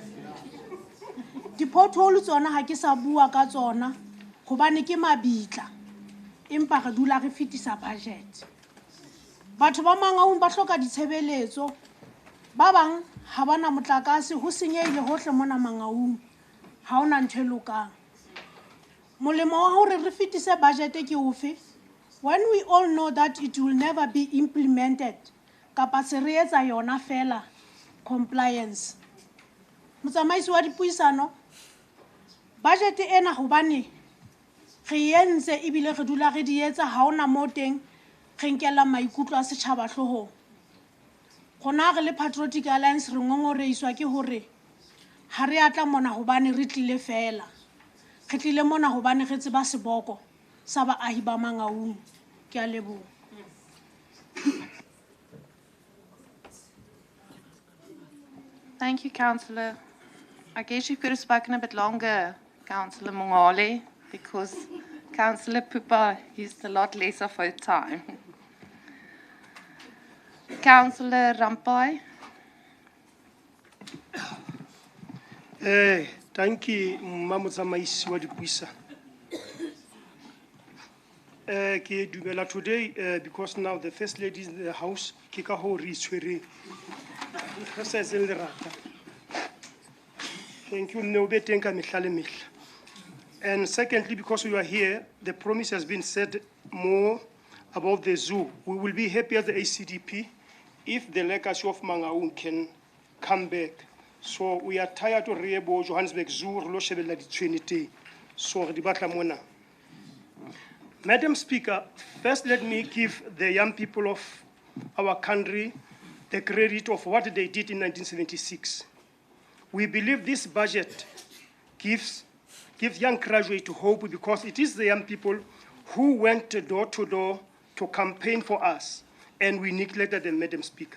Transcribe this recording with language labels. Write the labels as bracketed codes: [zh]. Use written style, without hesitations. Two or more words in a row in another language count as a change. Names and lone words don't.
[st] Di-pothole tsona ha ke sa bua ka tsona hobane ke mabitla, empa re dula re fetisa budget. Batho ba Mangaung ba hloka ditshebeletso, ba bang ha bana motlakase, ho senyehile hohle mona Mangaung, ha ona ntho e lokang. Molemo wa hore re fetise budget ke ofe? [en] When we all know that it will never be implemented, [st] kapa se re etsa yona fela compliance. Motsamaisi wa dipuisano, budget ena hobane re entse ebile re dula re di etsa, ha ona mo teng re nkela maikutlo a setjhaba hlohong. Gona re le Patriotic Alliance re ngongoreiswa ke hore ha re atla mona hobane re tlile fela. Re tlile mona hobane re tseba seboko sa baahi ba Mangaung. Ke a leboha. [en] Thank you, Councillor. I guess you could have spoken a bit longer, Councillor Mongole, because Councillor Pupa used a lot less of her time. Councillor Rampai. Thank you, [st] Motsamaisi wa dipuisano. Ke dumela [en] today because now the first lady is in the house, [st] ke ka ho re tshwere. [en] Thank you, Nobe Tenka Michale Mich. And secondly, because we are here, the promise has been said more about the zoo. We will be happy as the ACDP if the legacy of Mangaung can come back. So we are tired to Riebo, Johannesburg Zoo, [st] lo shebella ditshwenete. So re di batla mona. [en] Madam Speaker, first let me give the young people of our country the credit of what they did in 1976. We believe this budget gives young graduates hope because it is the young people who went door to door to campaign for us, and we neglected them, Madam Speaker.